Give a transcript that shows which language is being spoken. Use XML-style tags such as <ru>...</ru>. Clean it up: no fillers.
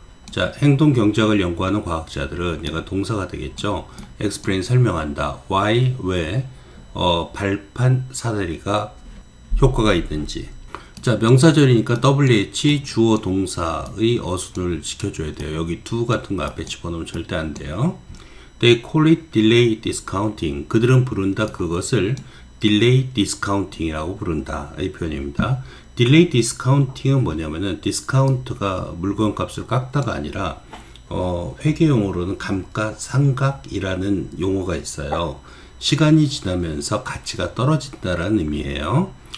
<ko>자, 행동 경제학을 연구하는 과학자들은 얘가 동사가 되겠죠. explain 설명한다. why, 왜 발판 사다리가 효과가 있는지. 자, 명사절이니까 WH 주어 동사의 어순을 지켜줘야 돼요. 여기 do 같은 거 앞에 집어넣으면 절대 안 돼요.</ko> <en>They call it delay discounting.</en> <ko>그들은 부른다. 그것을 delay discounting이라고 부른다. 이 표현입니다. delay discounting은 뭐냐면은 디스카운트가 물건 값을 깎다가 아니라 회계용어로는 감가상각이라는 용어가 있어요. 시간이 지나면서 가치가 떨어진다라는 의미예요.</ko>